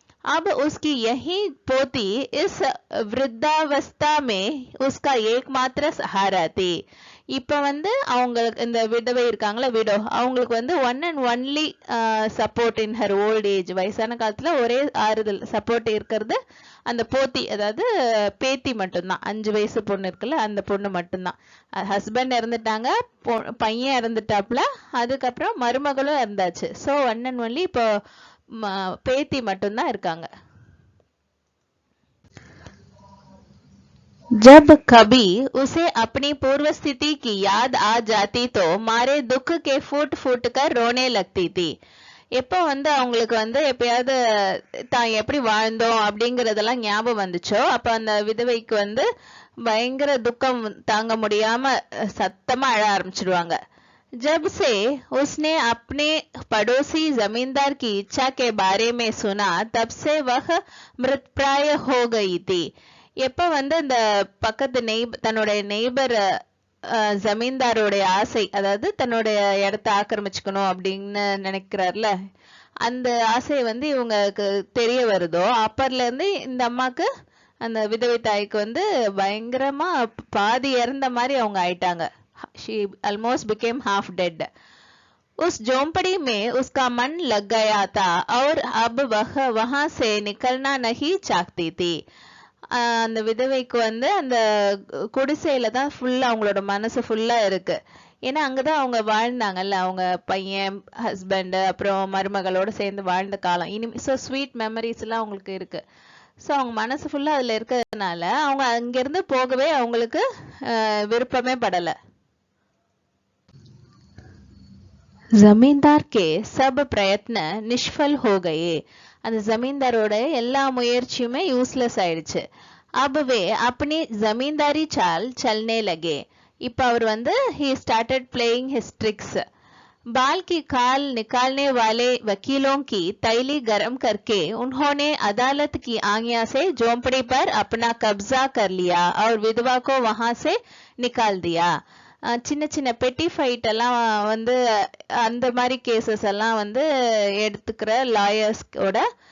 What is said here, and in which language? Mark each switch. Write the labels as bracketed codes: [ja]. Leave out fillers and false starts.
[hi] अब उसकी यही पोती इस वृद्धावस्था में उसका एकमात्र सहारा थी. [ta] இப்ப வந்து அவங்களுக்கு இந்த விதவை இருக்காங்களா விடோ அவங்களுக்கு வந்து [en] one and only support in her old age, [ta] வயசான காலத்துல ஒரே ஆறுதல் சப்போர்ட் இருக்கிறது அந்த போத்தி அதாவது பேத்தி மட்டும்தான். 5 வயசு பொண்ணு இருக்குல்ல அந்த பொண்ணு மட்டும்தான். ஹஸ்பண்ட் இறந்துட்டாங்க, பையன் இறந்துட்டாப்ல, அதுக்கப்புறம் மருமகளும் இறந்தாச்சு. ஸோ ஒன் அண்ட் ஒன்லி இப்போ பேத்தி மட்டும்தான் இருக்காங்க. [hi] जब कभी उसे अपनी पूर्व स्थिति की याद आ जाती तो मारे दुख के फूट फूट कर रोने लगती थी. [ta] எப்போ வந்து அவங்களுக்கு வந்து எப்பயாவது தான் எப்படி வாழ்ந்தோம் அப்படிங்கறதெல்லாம் ஞாபகம் வந்துச்சோ அப்ப அந்த விதவைக்கு வந்து பயங்கர துக்கம் தாங்க முடியாம சத்தமா அழ ஆரம்பிச்சிடுவாங்க. [hi] जब से उसने अपने पड़ोसी जमींदार की इच्छा के बारे में सुना तब से वह मृतप्राय हो गई थी. [ta] எப்ப வந்து அந்த பக்கத்து தன்னுடைய நெய்பர் ஜமீன்தாரோடைய ஆசை அதாவது தன்னுடைய இடத்தை ஆக்கிரமிச்சுக்கணும் அப்படின்னு நினைக்கிறார்ல அந்த ஆசை வந்து இவங்களுக்கு தெரிய வருதோ அப்பர்ல இருந்து இந்த அம்மாக்கு அந்த விதவை தாய்க்கு வந்து பயங்கரமா பாதி இறந்த மாதிரி அவங்க ஆயிட்டாங்க. [en] She almost became half dead. [hi] उस झोंपड़ी में उसका मन लग गया था और अब वह वहां से निकलना नहीं चाहती थी. [ta] அந்த விதவைக்கு வந்து அந்த குடிசையில தான் ஃபுல்லா அவங்களோட மனசு ஃபுல்லா இருக்கு. ஏன்னா அங்கதான் அவங்க வாழ்ந்தாங்கல்ல, அவங்க பையன் ஹஸ்பண்ட் அப்புறம் மருமகளோட சேர்ந்து வாழ்ந்த காலம். ஸோ ஸ்வீட் மெமரிஸ் எல்லாம் அவங்களுக்கு இருக்கு. ஸோ அவங்க மனசு ஃபுல்லா அதுல இருக்கிறதுனால அவங்க அங்கிருந்து போகவே அவங்களுக்கு விருப்பமே படல. [hi] जमींदार के सब प्रयत्न निष्फल हो गए. [ta] அந்த ஜமீன்தாரோட எல்லா முயற்சியுமே யூஸ்லெஸ் ஆயிடுச்சு. [hi] अब वे अपनी जमींदारी चाल चलने लगे. [ta] இப்ப அவர் வந்து [en] he started playing his tricks. [hi] बाल की खाल निकालने वाले वकीलों की तैली गरम करके उन्होंने अदालत की आज्ञा से झोंपड़ी पर अपना कब्जा कर लिया और विधवा को वहां से निकाल दिया. [ta] சின்ன சின்ன பெட்டி ஃபைட் எல்லாம் வந்து அந்த மாதிரி கேசஸ் எல்லாம் வந்து எடுத்துக்கிற லாயர்ஸோட